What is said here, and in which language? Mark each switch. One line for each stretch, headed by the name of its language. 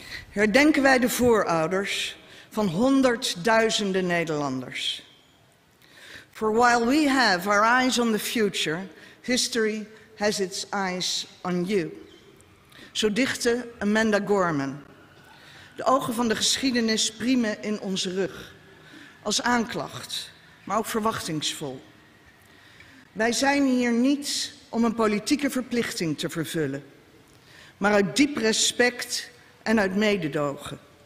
Dutch: herdenken wij de voorouders van honderdduizenden Nederlanders.
English: For while we have our eyes on the future, history has its eyes on you.
Dutch: Zo dichtte Amanda Gorman. De ogen van de geschiedenis priemen in onze rug. Als aanklacht, maar ook verwachtingsvol. Wij zijn hier niet om een politieke verplichting te vervullen, maar uit diep respect en uit mededogen.